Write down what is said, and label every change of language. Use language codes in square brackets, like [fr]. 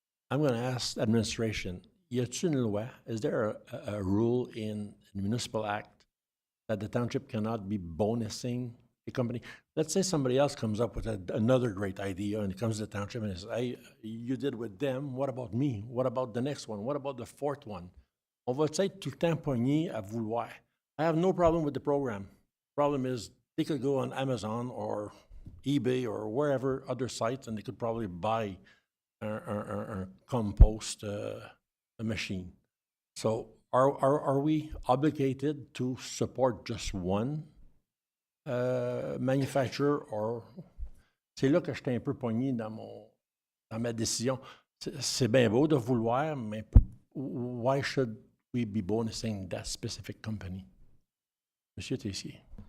[en] I'm going to ask administration, [fr] y a-t-il une loi? [en] Is there a rule in the municipal act that the township cannot be bonusing a company? Let's say somebody else comes up with another great idea and it comes to the township and says, hey, you did with them, what about me? What about the next one? What about the fourth one? [fr] On va être tout le temps pogné à vouloir. [en] I have no problem with the program. Problem is, they could go on Amazon or eBay or wherever other sites, and they could probably buy a compost a machine. So are we obligated to support just one manufacturer, or [fr] c'est là que j'étais un peu pogné dans ma décision. C'est bien beau de vouloir, mais [en] why should we be bonusing that specific company? Monsieur Tessier.